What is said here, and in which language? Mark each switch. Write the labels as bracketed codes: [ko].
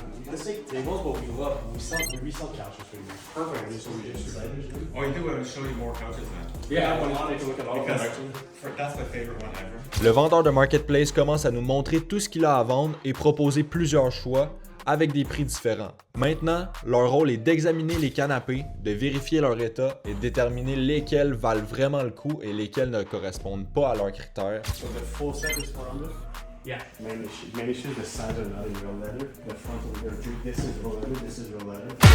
[en] Let's take tables, but we resell couches for you. Perfect. So we just Oh, you do want to show you more couches then? Yeah, I want to take a look at all of them Because actually. that's my favorite one ever. [fr] Le vendeur de Marketplace commence à nous montrer tout ce qu'il a à vendre et proposer plusieurs choix avec des prix différents. Maintenant, leur rôle est d'examiner les canapés, de vérifier leur état et de déterminer lesquels valent vraiment le coup et lesquels ne correspondent pas à leurs critères. [en] So the full set is 400? Yeah. Main issue, the sides are not in real leather. The front of the drink, this is real leather, this is real leather.